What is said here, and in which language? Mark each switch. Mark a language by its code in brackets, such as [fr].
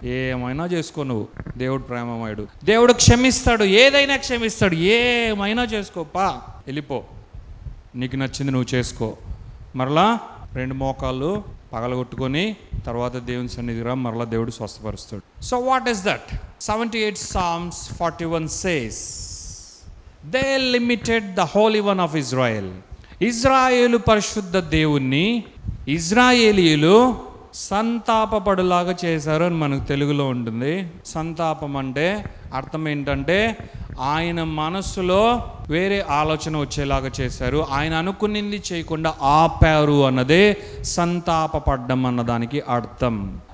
[te] ఏమైనా చేసుకో నువ్వు, దేవుడు ప్రేమమయుడు. దేవుడు క్షమిస్తాడు, ఏదైనా క్షమిస్తాడు. ఏమైనా చేసుకోపా, వెళ్ళిపో, నీకు నచ్చింది నువ్వు చేసుకో. మరలా 2 మోకాళ్ళు పగలగొట్టుకొని తర్వాత దేవుని సన్నిధిరా, మరలా దేవుడు స్వస్థపరుస్తాడు. [en] So what is that? 78 Psalms 41 says, they limited the Holy One of Israel. [te] Israel పరిశుద్ధ దేవుణ్ణి ఇజ్రాయేలీయులు సంతాపపడులాగా చేశారు అని మనకు తెలుగులో ఉంటుంది. సంతాపం అంటే అర్థం ఏంటంటే ఆయన మనసులో వేరే ఆలోచన వచ్చేలాగా చేశారు. ఆయన అనుకునింది చేయకుండా ఆపారు అన్నదే సంతాపపడ్డం అన్నదానికి అర్థం.